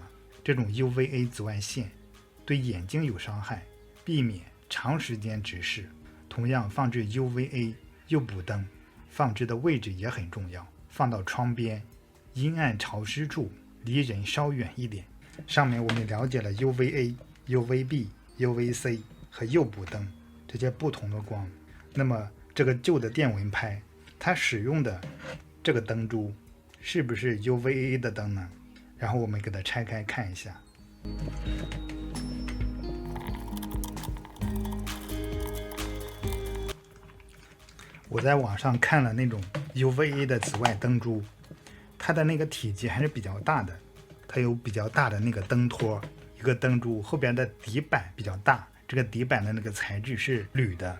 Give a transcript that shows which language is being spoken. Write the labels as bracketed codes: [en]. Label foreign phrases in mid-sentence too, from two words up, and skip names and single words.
[zh] 這種 UVA 紫外線對眼睛有傷害，避免長時間直視。同樣，放置 UVA 誘捕燈放置的位置也很重要，放到窗邊、陰暗潮濕處，離人稍遠一點。上面我們了解了 UVA、UVB、UVC 和誘捕燈這些不同的光。那麼這個舊的電蚊拍，它使用的這個燈珠是不是 UVA 的燈呢？然後我們給它拆開看一下。我在網上看了那種 UVA 的紫外燈珠，它的那個體積還是比較大的，它有比較大的那個燈托，一個燈珠後邊的底板比較大，這個底板的那個材質是鋁的。